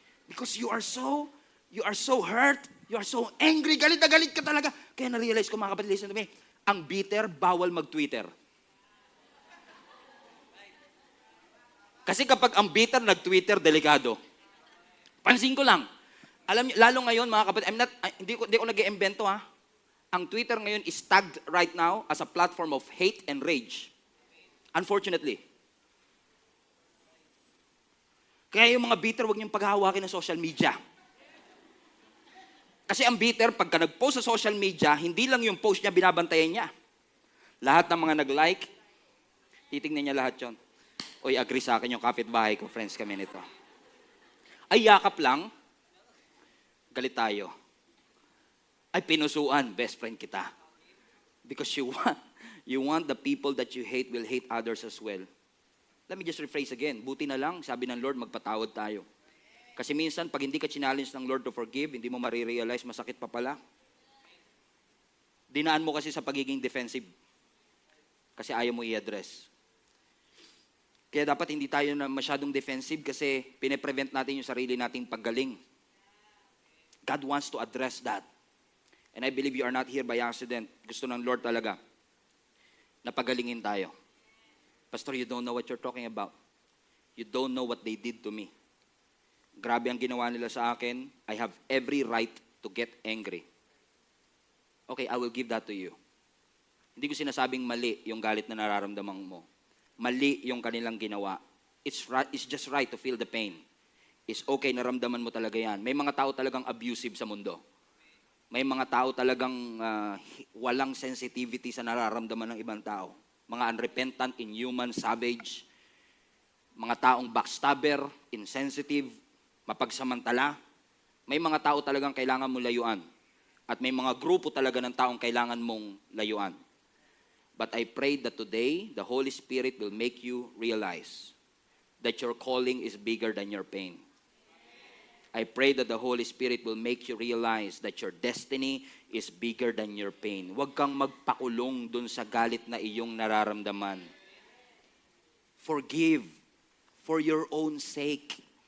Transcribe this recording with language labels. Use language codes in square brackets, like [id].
[en] Because you are so hurt, you are so angry, [tl] galit na galit ka talaga. Kaya na-realize ko, mga kapatid, [en] listen to me, [tl] ang bitter, bawal mag-Twitter. Kasi kapag ang bitter nag-Twitter, delikado. Pansin ko lang, alam niyo, lalo ngayon, mga kapatid, hindi ko nag-iimbento ha. Ang Twitter ngayon [en] is tagged right now as a platform of hate and rage. Unfortunately. [tl] Kaya yung mga bitter, huwag niyong paghahawakin ng social media. Kasi ang bitter, pagka nag-post sa social media, hindi lang yung post niya, binabantayan niya. Lahat ng mga nag-like, titignan niya lahat yon. Oy, agree sa akin yung kapitbahay ko, friends kami nito. Ay, yakap lang, galit tayo. Ay, pinusuan, best friend kita. [en] Because you want the people that you hate will hate others as well. Let me just rephrase again. [tl] Buti na lang, sabi ng Lord, magpatawad tayo. Kasi minsan, pag hindi ka challenge ng Lord to forgive, hindi mo marirealize, masakit pa pala. Dinaan mo kasi sa pagiging defensive. Kasi ayaw mo i-address. Kaya dapat hindi tayo na masyadong defensive kasi pine-prevent natin yung sarili nating paggaling. [en] God wants to address that. And I believe you are not here by accident. [tl] Gusto ng Lord talaga na pagalingin tayo. [en] Pastor, you don't know what you're talking about. You don't know what they did to me. [tl] Grabe ang ginawa nila sa akin. [en] I have every right to get angry. Okay, I will give that to you. [tl] Hindi ko sinasabing mali yung galit na nararamdaman mo. Mali yung kanilang ginawa. [en] It's just right to feel the pain. It's okay, [tl] naramdaman mo talaga yan. May mga tao talagang abusive sa mundo. May mga tao talagang walang sensitivity sa nararamdaman ng ibang tao. Mga unrepentant, inhuman, savage. Mga taong backstabber, insensitive, mapagsamantala. May mga tao talagang kailangan mong layuan. At may mga grupo talaga ng taong kailangan mong layuan. [en] But I pray that today, the Holy Spirit will make you realize that your calling is bigger than your pain. I pray that the Holy Spirit will make you realize that your destiny is bigger than your pain. [tl] Huwag kang magpakulong dun sa galit na iyong nararamdaman. [en] Forgive for your own sake.